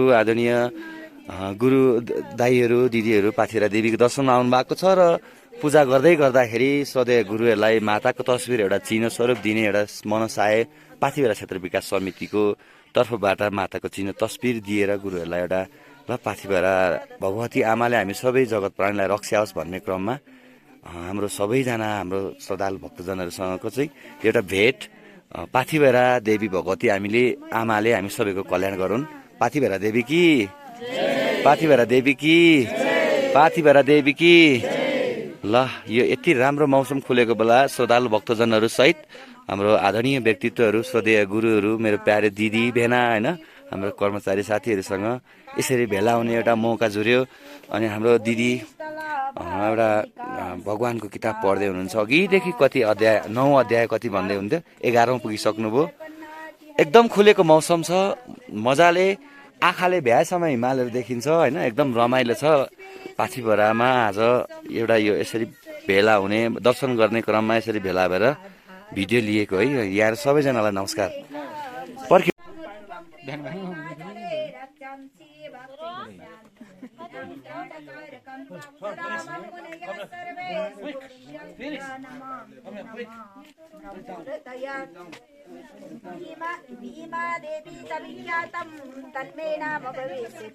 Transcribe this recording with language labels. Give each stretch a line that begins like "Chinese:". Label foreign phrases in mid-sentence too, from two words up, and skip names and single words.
Nepali: आदरणीय गुरु दाईहरू दिदीहरू पाथिभरा देवीको दर्शनमा आउनु भएको छ र पूजा गर्दै गर्दाखेरि श्रद्धेय गुरुहरूलाई माताको तस्बिर एउटा चिन्ह स्वरूप दिने एउटा मनसाय पाथिभरा क्षेत्र विकास समितिको तर्फबाट माताको चिन्ह तस्बिर दिएर गुरुहरूलाई एउटा ल पाथिभरा भगवती आमाले हामी सबै जगत प्राणीलाई रक्षा होस् भन्ने क्रममा हाम्रो सबैजना हाम्रो श्रद्धालु भक्तजनहरूसँगको चाहिँ एउटा भेट पाथिभैरा देवी भगवती हामीले आमाले हामी सबैको कल्याण गरून्। पाथिभैरा देवी की, पाथिभैरा देवी की, पाथिभैरा देवी की। ल यो यति राम्रो मौसम खुलेको बेला श्रद्धालु भक्तजनहरू सहित हाम्रो आदरणीय व्यक्तित्वहरू, श्रद्धेय गुरुहरू, मेरो प्यारे दिदी भेना होइन, हाम्रो कर्मचारी साथीहरूसँग यसरी भेला हुने एउटा मौका जुर्यो। अनि हाम्रो दिदी एउटा भगवानको किताब पढ्दै हुनुहुन्छ। अघिदेखि कति अध्याय, 9 अध्याय कति भन्दै हुन्थ्यो, 11औं पुगिसक्नुभयो। एकदम खुलेको मौसम छ, मजाले आँखाले भ्याएसम्म हिमालहरू देखिन्छ होइन, एकदम रमाइलो छ। पाथिभरामा आज एउटा यो यसरी भेला हुने, दर्शन गर्ने क्रममा यसरी भेला भएर भिडियो लिएको है। यहाँ सबैजनालाई नमस्कार। पर्ख्यो
Sanskrit: भीमा देवी तविख्यातं तन्मे नाम भविष्यति